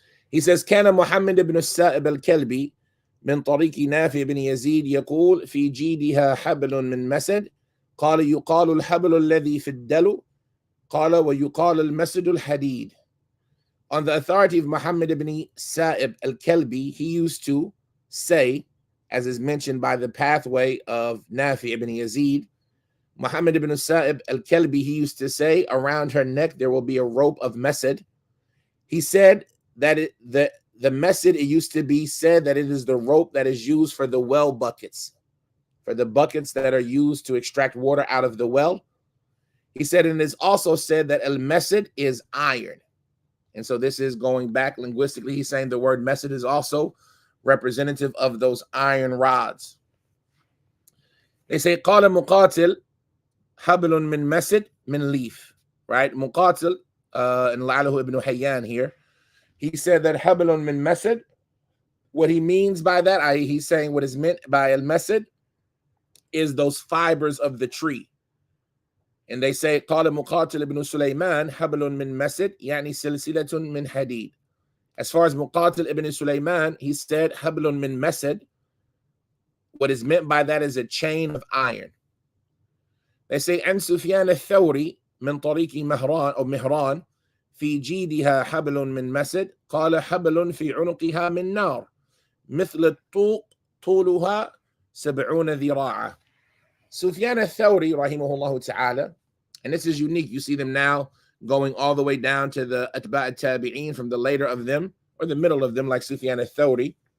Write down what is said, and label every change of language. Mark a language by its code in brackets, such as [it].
[en] He says, [ar] كان محمد بن السائب الكلبي من طريق نافع بن يزيد يقول في جيدها حبل من مسد قال يقال الحبل الذي في الدلو قال ويقال المسد الحديد. [en] On the authority of Muhammad ibn Sa'ib al-Kalbi, he used to say, as is mentioned by the pathway of Nafi ibn Yazid, Muhammad ibn Sa'ib al-Kalbi, he used to say, around her neck there will be a rope of mesed. He said that the mesed, it used to be said that it is the rope that is used for the well buckets, for the buckets that are used to extract water out of the well. He said, and it is also said that al-mesed is iron. And so this is going back linguistically. He's saying the word mesed is also representative of those iron rods. They say, [ar] قال مقاتل حبل من مسد من [en] leaf, right? Muqatil, and La'alahu ibn Hayyan here, he said that [ar] حبل من مسد, [en] what he means by that, he's saying what is meant by al-masad is those fibers of the tree. And they say, [ar] قال مقاتل ibn Sulaiman حبل من مسد يعني سلسلة من حديد. [en] As far as Muqatil ibn Sulaiman, he said, [ar] حبل من مسد, [en] what is meant by that is a chain of iron. They say, [ar] عن سفيان الثوري من طريق مهران أو مهران في جيدها حبل من مسد قال حبل في عنقها من نار مثل الطوق طولها 70 ذراعا. [en] Sufyan al-Thawri, rahimahullah ta'ala, and this is unique. You see them now going all the way down to the Atba' al-Tabi'een, from the later of them, or the middle of them, like Sufyan al-Thawri.